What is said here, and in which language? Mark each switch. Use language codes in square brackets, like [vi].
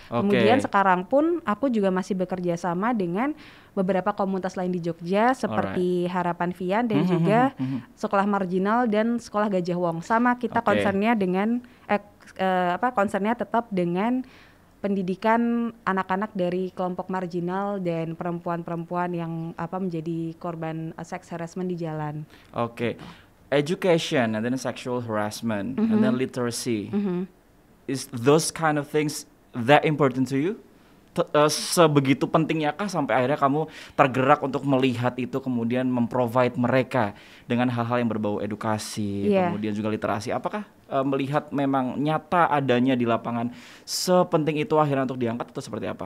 [id] Kemudian sekarang pun aku juga masih bekerja sama dengan beberapa komunitas lain di Jogja seperti Harapan Vian dan juga Sekolah Marginal dan Sekolah Gajah Wong. Sama kita concernnya dengan concernnya tetap dengan pendidikan anak-anak dari kelompok marginal dan perempuan-perempuan yang menjadi korban sex harassment di jalan. [en] Education and then sexual harassment and then literacy. Is those kind of things that important to you? [id] Sebegitu pentingnyakah sampai akhirnya kamu tergerak untuk melihat itu kemudian memprovide mereka dengan hal-hal yang berbau edukasi, kemudian juga literasi? Apakah melihat memang nyata adanya di lapangan sepenting itu akhirnya untuk diangkat atau seperti apa?